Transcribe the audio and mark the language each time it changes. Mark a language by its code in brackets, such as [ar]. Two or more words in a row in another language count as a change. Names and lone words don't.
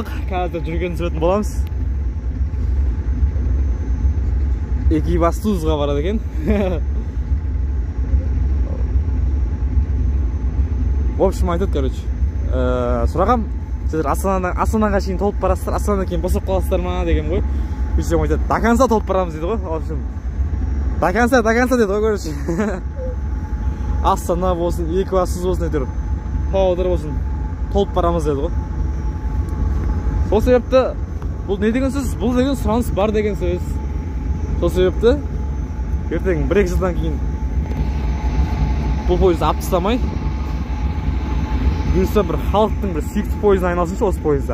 [kk] Қазір жүргенін жүретін боламыз. Екібастұзға барады екен. [ru] В общем, [kk] айтады, короче. Сұрағам, сіздер Астанаға шейін толып барасыздар, Астанадан кейін босап қаласыздар ма деген ғой. Сөйтсем айтады, [ru] до конца [kk] толып барамыз дейді ғой. [ru] В общем, до конца [kk] дейді ғой, [ru] короче. [kk] Астана болсын, Екібастұз болсын, әйтеуір Павлодар болсын, толып барамыз деді ғой. Сол себепті, бұл не деген сөз? Бұл деген сұраныс бар деген сөз. Сол себепті, ертең 1-2 жылдан кейін бұл пойызды алып тастамай, бұйырса бір халықтың бір сүйікті пойызына айналсыншы осы пойызда.